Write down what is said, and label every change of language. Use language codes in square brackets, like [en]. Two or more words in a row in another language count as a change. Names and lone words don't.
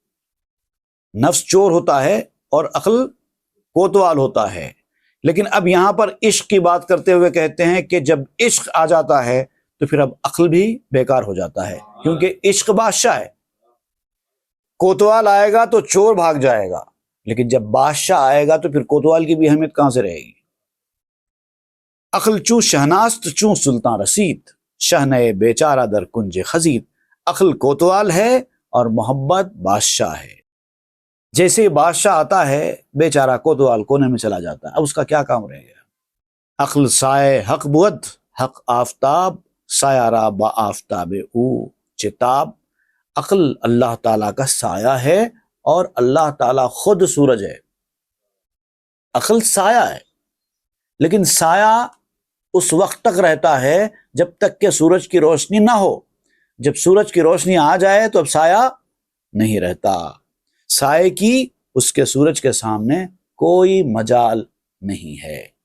[ur] نفس چور ہوتا ہے اور عقل کوتوال ہوتا ہے، لیکن اب یہاں پر عشق کی بات کرتے ہوئے کہتے ہیں کہ جب عشق آ جاتا ہے تو پھر اب عقل بھی بیکار ہو جاتا ہے، کیونکہ عشق بادشاہ ہے۔ کوتوال آئے گا تو چور بھاگ جائے گا، لیکن جب بادشاہ آئے گا تو پھر کوتوال کی بھی اہمیت کہاں سے رہے گی؟ [fa] عقل چوں شہناست چوں سلطان رسید، شہنہ بیچارہ در کنج خزید۔ [ur] عقل کوتوال ہے اور محبت بادشاہ ہے۔ جیسے بادشاہ آتا ہے بیچارہ کوتوال کونے میں چلا جاتا ہے، اب اس کا کیا کام رہ گیا؟ [fa] عقل سائے حق بود حق آفتاب، سایہ را با آفتاب او چتاب۔ [ur] عقل اللہ تعالیٰ کا سایہ ہے اور اللہ تعالیٰ خود سورج ہے۔ عقل سایہ ہے، لیکن سایہ اس وقت تک رہتا ہے جب تک کہ سورج کی روشنی نہ ہو، جب سورج کی روشنی آ جائے تو اب سایہ نہیں رہتا، سائے کی اس کے سورج کے سامنے کوئی مجال نہیں ہے۔